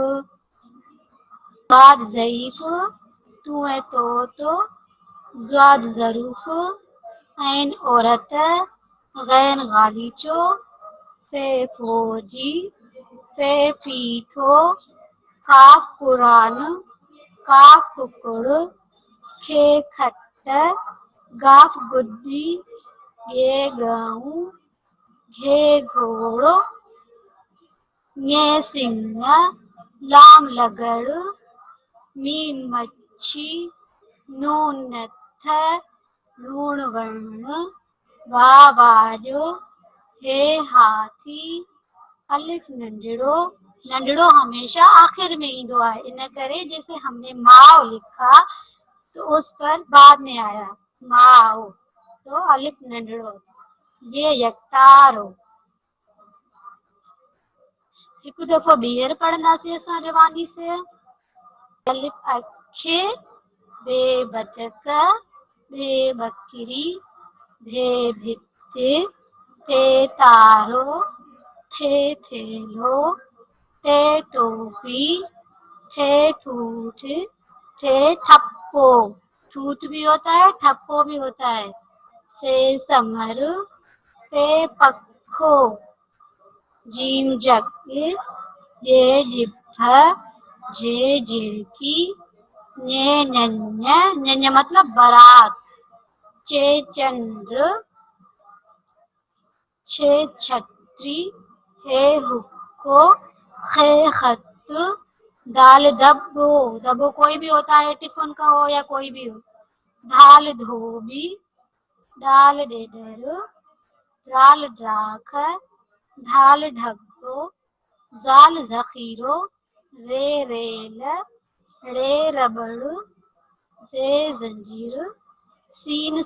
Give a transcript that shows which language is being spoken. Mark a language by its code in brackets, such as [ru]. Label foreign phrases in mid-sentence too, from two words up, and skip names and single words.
[sd] बाद ज़ईफ, तुए तो, ज़्वाद ज़रूफ, ऐन औरत, गैन गालीचो, फे फौजी, फे फीथो, काफ कुरान, काफ कुकुड़, खे खट्ट, गाफ गुद्दी, गे गाऊं, घे घोड़ो, ञे सिंह, लाम लगड़, मीम मच्छी, नून नत्थ, लूण वर्ण, वाह वाजो, हे हाथी, अलिफ नंढड़ो, नंढड़ो हमेशा आखिर में ईंदो आहे, इन करे [hi] जैसे हमने माओ लिखा तो उस पर बाद में आया माओ, [sd] तो अलिफ नंढड़ो, ये यकतारो। हिकु दफ़ो ॿीहर पढ़ंदासीं असां रिवानी से। अलिफ अखे, बे बतक, बे बकरी, भे भित्ति, ते तारो, थे थेलो, ते टोपी, थे ठूठ, थे ठप्पो, [hi] ठूठ भी होता है ठप्पो भी होता है, [sd] से समर, पे पखो, जीम जग, ये जिभ, जे जिरकी, ने नन्या, नन्या मतलब बारात, चे चंद्र, छे छतरी, हे हुक्को, खे खत, दाल दब्बो, दब्बो [hi] कोई भी होता है टिफिन का हो या कोई भी हो, [sd] धाल धोबी, डाल डेडर, राल ड्राख, ढाल ढग्गो, जाल जखीरो, रे रेल, रे रबड़, जे जंजीर, सीन